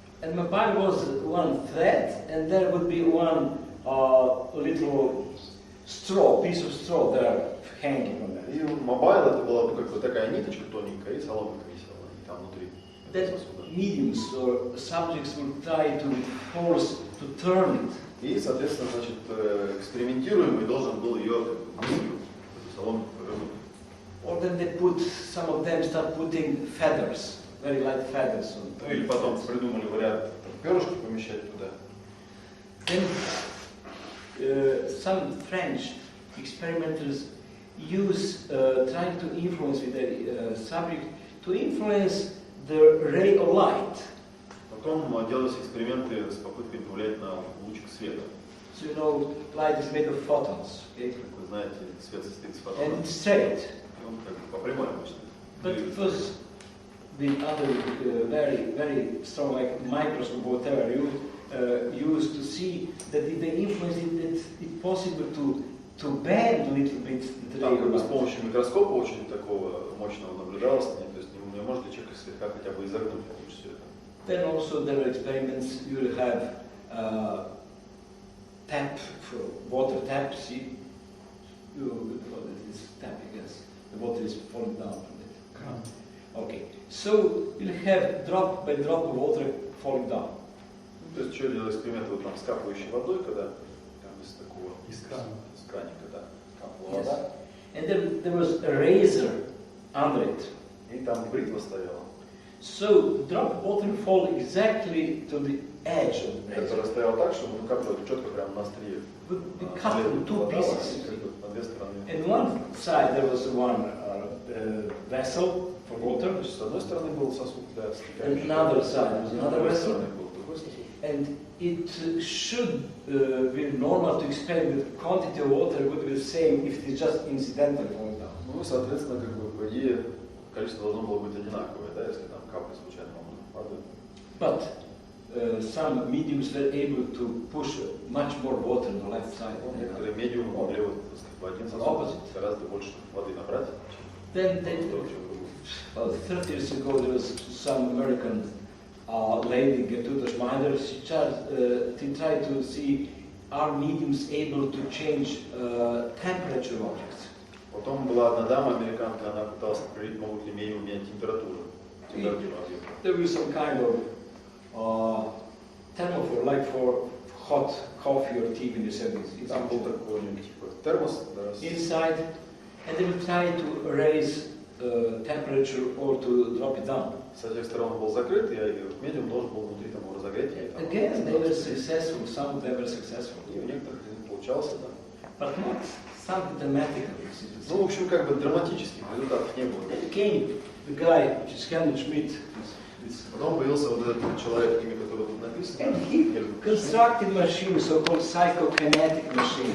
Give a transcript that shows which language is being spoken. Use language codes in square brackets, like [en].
[en] And mobile was one thread, and there would be one little straw, piece of straw there hanging on that. [ru] И мобайл это была как бы такая ниточка тоненькая, и соломка висела, и там внутри. [en] That mediums or subjects would try to force to turn it. [ru] И, соответственно, значит, экспериментируемый должен был ее эту соломку повернуть. [en] Or then they put, some of them start putting feathers, very light feathers on. [ru] Ну или потом придумали вариант перышки помещать туда. [en] Then some French experimenters use, trying to influence with the subject, to influence the ray of light. [ru] Потом делались эксперименты с попыткой повлиять на лучик света. [en] So you know, light is made of photons. Okay? [ru] Как вы знаете, свет состоит из [en] And [ru] фотонов. [en] it's straight. [ru] Он как бы по прямой обычно. [en] But it was the other very, very strong, like microscope or whatever you use to see that if they influence it, it's possible to bend a little bit the ray [ru] Там как бы [en] of [ru] с [en] light. [ru] помощью микроскопа очень такого мощного наблюдалось, то есть не может ли человек слегка хотя бы изогнуть луч света. [en] Then also there are experiments. You will have tap for water tap. See, what is this tap? I guess the water is falling down from it. Okay, so you'll have drop by drop of water falling down. [ru] То есть что делал эксперименты вот там с капающей водой, когда там из такого из краника, да, капала вода. [en] And then there was a razor under it. [ru] И там бритва стояла. [en] So drop of water fall exactly to the edge of the razor. [ru] Которая стояла так, чтобы ну капала четко прямо на острие. [en] Would be cut in two pieces. [ru] На две стороны. [en] And one side there was one vessel for water. [ru] С одной стороны был сосуд для [en] And another side was another vessel. [ru] был другой сосуд. [en] And it should be normal to expect that the quantity of water would be the same if it is just incidental falling down. [ru] Ну, соответственно, как бы по идее количество должно было быть одинаковое, да, если там капли случайно падают. [en] But some mediums were able to push much more water on the left side. [ru] Некоторые медиумы могли вот, так сказать, в один сосуд гораздо больше воды набрать. [en] Then, 30 years ago, there was some American lady, Gertrude Schmeider. She tried to see are mediums able to change temperature of objects. [ru] Потом была одна дама, американка, она пыталась определить, могут ли медиум менять температуру объекта. [en] There was some kind of thermophore, like for hot coffee or tea in the 70s. [ru] Там был такой типа термос, да, [en] inside, and they will try to raise temperature or to drop it down. [ru] С этих сторон был закрыт, и медиум должен был внутри там разогреть. [en] Again, they were successful. Some of them were successful. [ru] И у некоторых не получался, да. [en] But not something dramatic. [ru] Ну, в общем, как бы драматических результатов не было. [en] Then came the guy, which is Helmut Schmidt. [ru] Потом появился вот этот человек, имя которого тут написано. [en] And he constructed machine, so-called psychokinetic machine.